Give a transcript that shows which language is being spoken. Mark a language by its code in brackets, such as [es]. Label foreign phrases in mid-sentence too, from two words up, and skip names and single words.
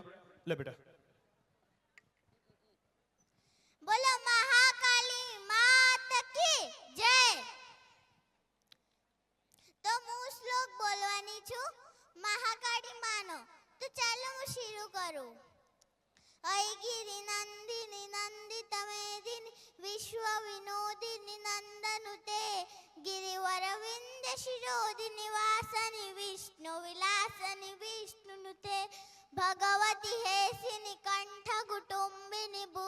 [gu] લે બેટા. [hi] बोलो महाकाली मात की जय. [gu] તો હું શ્લોક બોલવાની છું મહાકાળી માનો. તો ચાલો હું શરૂ કરું. [sa] गिरि नंदिनी नंदित मेदिनी विश्व विनोदिनी नंदनुते गिरिवर विंध्य शिरोदिनी वासनि विष्णु विलासनि विष्णुनुते भगवती हेसिनी कंठ कुटुंबिनी